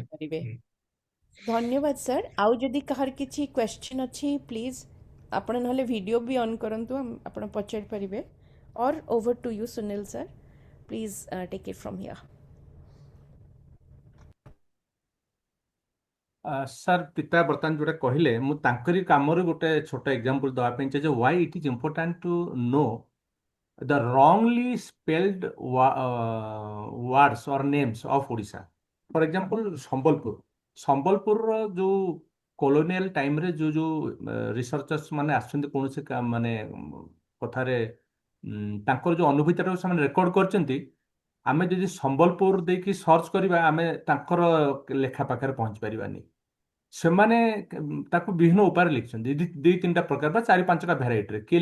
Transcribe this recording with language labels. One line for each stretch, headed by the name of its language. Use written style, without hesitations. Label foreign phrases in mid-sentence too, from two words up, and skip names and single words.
Odia: କରିପାରିବେ ଧନ୍ୟବାଦ ସାର୍ ଆଉ ଯଦି କାହାର କିଛି କ୍ୱେଶ୍ଚିନ୍ ଅଛି ପ୍ଲିଜ୍ ଆପଣ ନହେଲେ ଭିଡ଼ିଓ ବି ଅନ୍ କରନ୍ତୁ ଆପଣ ପଚାରି ପାରିବେ
English: or over to you Sunil sir please take it from here
Odia: ସାର୍ ପିତା ବର୍ତ୍ତମାନ ଯୋଉଟା କହିଲେ ମୁଁ ତାଙ୍କରି କାମରୁ ଗୋଟେ ଛୋଟ ଏକ୍ଜାମ୍ପଲ ଦେବା ପାଇଁ ଚାହେଁ ଯେ
English: why it is important to know the wrongly spelled words or names of Odisha. For example,
Odia: ସମ୍ବଲପୁରର ଯୋଉ
English: colonial timeରେ
Odia: ଯୋଉ ରିସର୍ଚର୍ସ ମାନେ ଆସୁଛନ୍ତି କୌଣସି ମାନେ କଥାରେ ତାଙ୍କର ଯୋଉ ଅନୁଭୂତିଟାକୁ ସେମାନେ ରେକର୍ଡ କରିଛନ୍ତି ଆମେ ଯଦି ସମ୍ବଲପୁର ଦେଇକି ସର୍ଚ୍ଚ କରିବା ଆମେ ତାଙ୍କର ଲେଖା ପାଖରେ ପହଞ୍ଚି ପାରିବାନି ସେମାନେ ତାକୁ ବିଭିନ୍ନ ଉପାୟରେ ଲିଖିଛନ୍ତି ଦି ତିନିଟା ପ୍ରକାର ବା ଚାରି ପାଞ୍ଚଟା ଭେରାଇଟିରେ କିଏ